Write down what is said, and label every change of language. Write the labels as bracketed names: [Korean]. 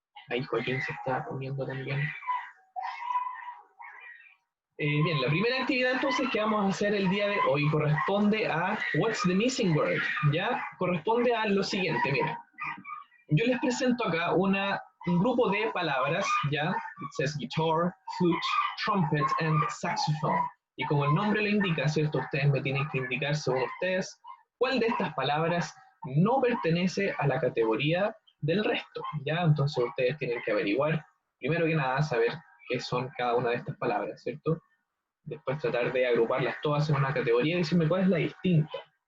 [Spanish] Ahí Joaquín se está uniendo también. Bien, la primera actividad entonces que vamos a hacer el día de hoy corresponde a [English] What's the Missing Word, [Spanish] ¿ya? Corresponde a lo siguiente, mira. Yo les presento acá un grupo de palabras, ¿ya? [English] It says guitar, flute, trumpet and saxophone. [Spanish] Y como el nombre lo indica, ¿cierto? Ustedes me tienen que indicar, según ustedes, cuál de estas palabras no pertenece a la categoría del resto, ¿ya? Entonces ustedes tienen que averiguar, primero que nada, saber qué son cada una de estas palabras, ¿cierto? Después tratar de agruparlas todas en una categoría y decirme cuál es la distinta.